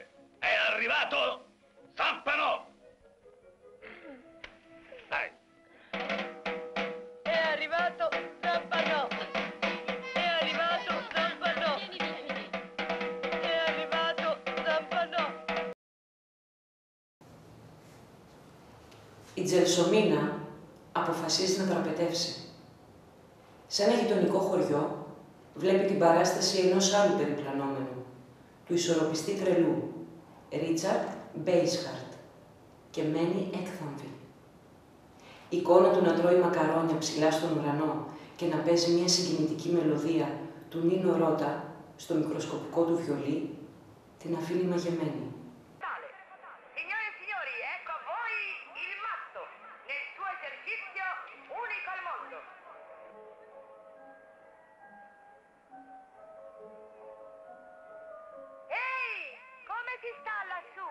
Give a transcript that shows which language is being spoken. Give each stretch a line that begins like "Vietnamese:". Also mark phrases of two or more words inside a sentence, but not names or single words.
Italian: È arrivato Zampano. Dai. È arrivato Zampano. È arrivato Zampano. È arrivato Zampano.
Greek: Η Τζελσομίνα αποφασίζει να τραπετεύσει. Σε ένα γειτονικό χωριό βλέπει την παράσταση ενός άλλου περιπλανόμενου, του ισορροπιστή τρελού, Ρίτσαρντ Μπέισχαρτ, και μένει έκθαμβη. Η εικόνα του να τρώει μακαρόνια ψηλά στον ουρανό και να παίζει μια συγκινητική μελωδία του Νίνο Ρώτα στο μικροσκοπικό του βιολί την αφήνει μαγεμένη.
Italian: Signore e signori, ecco a voi il matto, nel suo esercizio unico al mondo. Ehi, come si sta lassù?